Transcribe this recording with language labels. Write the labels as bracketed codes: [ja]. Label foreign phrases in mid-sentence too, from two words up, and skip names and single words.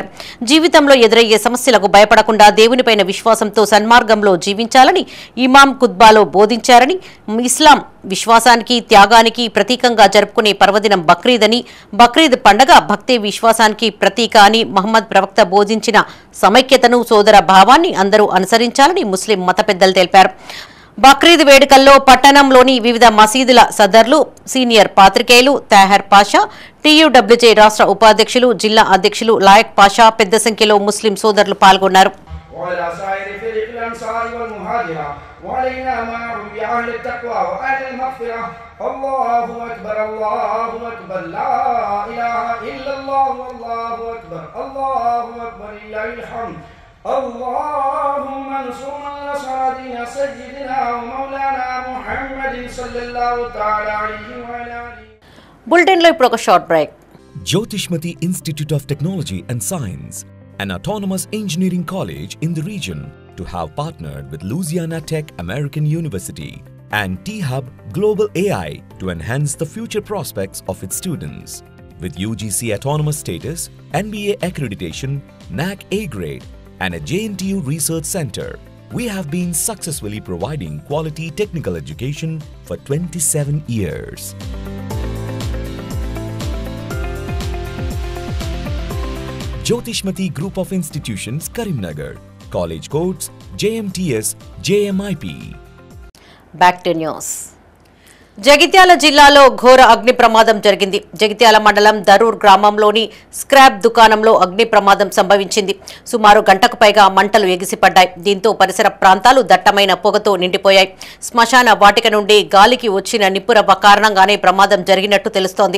[te] జీవితంలో ఎదురయ్యే సమస్యలకు భయపడకుండా దేవునిపైన విశ్వాసంతో సన్మార్గంలో జీవించాలని ఇమాం ఖుత్బాలో బోధించారని, ఇస్లాం విశ్వాసానికి, త్యాగానికి ప్రతీకంగా జరుపుకునే పర్వదినం బక్రీద్ అని, బక్రీద్ పండగ భక్తి విశ్వాసానికి ప్రతీక అని మహమ్మద్ ప్రవక్త బోధించిన సమైక్యతను, సోదర భావాన్ని అందరూ అనుసరించాలని ముస్లిం మత పెద్దలు తెలిపారు. బక్రీద్ వేడుకల్లో పట్టణంలోని వివిధ మసీదుల సదర్లు, సీనియర్ పాత్రికేయులు, తాహర్ పాషా, టీయూడబ్ల్యూజే రాష్ట్ర ఉపాధ్యక్షులు, జిల్లా అధ్యక్షులు లాయక్ పాషా పెద్ద సంఖ్యలో ముస్లిం సోదరులు పాల్గొన్నారు. [ar] وعلينا معهم بأهل التقوى وأهل المغفرة. الله أكبر الله أكبر لا إله إلا الله والله أكبر الله أكبر لله الحمد. اللهم انصر من نصر دين سيدنا ومولانا محمد صلى الله تعالى عليه وعلى آله. [te] బులెటిన్ లో ఇప్పుడు ఒక [en] short break. Jyotishmati Institute of Technology and Science, an autonomous engineering college in the region, to have partnered with Louisiana Tech American University and T-Hub Global AI to enhance the future prospects of its students. With UGC autonomous status, NBA accreditation, NAC A grade, and a JNTU research center, we have been successfully providing quality technical education for 27 years. Jyotishmati Group of Institutions, Karimnagar. College codes JMTS, JMIP. Back to news. [te] జగిత్యాల జిల్లాలో ఘోర అగ్ని ప్రమాదం జరిగింది. జగిత్యాల మండలం దరూర్ గ్రామంలోని స్క్రాప్ దుకాణంలో అగ్ని ప్రమాదం సంభవించింది. సుమారు గంటకు పైగా మంటలు ఎగిసిపడ్డాయి. దీంతో పరిసర ప్రాంతాలు దట్టమైన పొగతో నిండిపోయాయి. శ్మశాన వాటిక నుండి గాలికి వచ్చిన నిప్పురవ్వ కారణంగానే ప్రమాదం జరిగినట్టు తెలుస్తోంది.